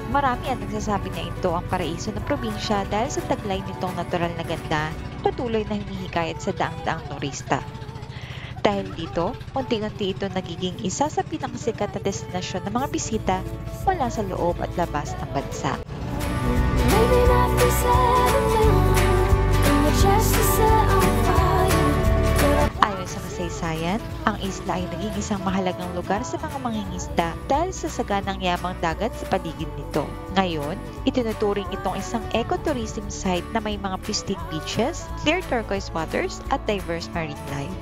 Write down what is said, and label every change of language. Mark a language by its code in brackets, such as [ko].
[tl] Marami ang nagsasabi na ito ang paraiso ng probinsya dahil sa taglay nitong natural na ganda, patuloy na humihikayat sa daang-daang turista. Dahil dito, unti-unti ito nagiging isa sa pinakasikat na destinasyon ng mga bisita mula sa loob at labas ng bansa. [en] Maybe not for settling, and the chest is set on fire. [tl] Ayon sa kasaysayan, ang isla ay naging isang mahalagang lugar sa mga mangingisda dahil sa saganang yamang dagat sa paligid nito. Ngayon, itinuturing itong isang ecotourism site na may mga [en] pristine beaches, clear turquoise waters, [tl] at [en] diverse marine life.